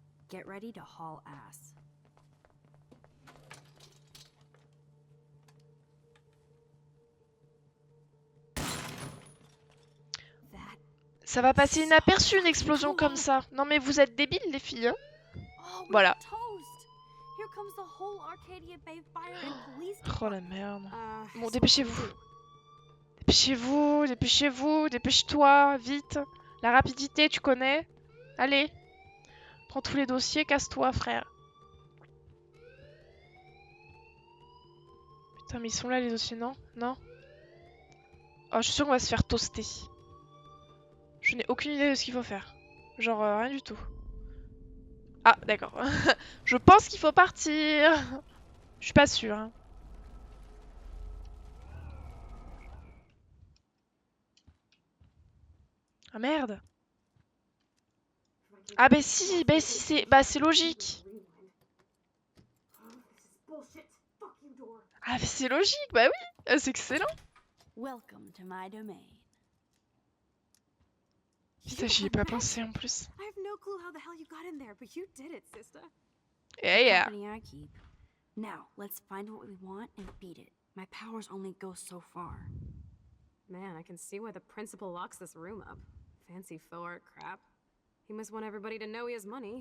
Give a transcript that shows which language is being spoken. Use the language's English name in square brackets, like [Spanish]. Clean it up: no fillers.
[English] get ready to haul ass. That. [French] Ça va passer inaperçu une explosion comme ça. Non mais vous êtes débiles les filles, hein? Oh, Voilà. [English] we're toast! Here comes the whole Arcadia Bay Fire and Police [French] Oh la merde. Bon, [English] So [French] dépêchez-vous. [English] who? [French] Dépêchez-vous, dépêchez-vous, dépêche-toi, vite. La rapidité, tu connais? Allez. Prends tous les dossiers, casse-toi, frère. Putain, mais ils sont là les dossiers, non? Non? Oh, je suis sûre qu'on va se faire toaster. Je n'ai aucune idée de ce qu'il faut faire. Genre, rien du tout. Ah, d'accord. Je pense qu'il faut partir. Je suis pas sûre. Hein. Ah merde. Ah bah si, c'est logique. Ah mais c'est logique, bah oui, c'est excellent. [English] Welcome to my domain. [French] Putain, j'y ai pas pensé en plus. [English] I have no clue how the hell you got in there, but you did it, sister. Yeah. Company I keep. Now, let's find what we want and beat it. My powers only go so far. Man, I can see why the principal locks this room up. Fancy faux art crap. He must want everybody to know he has money.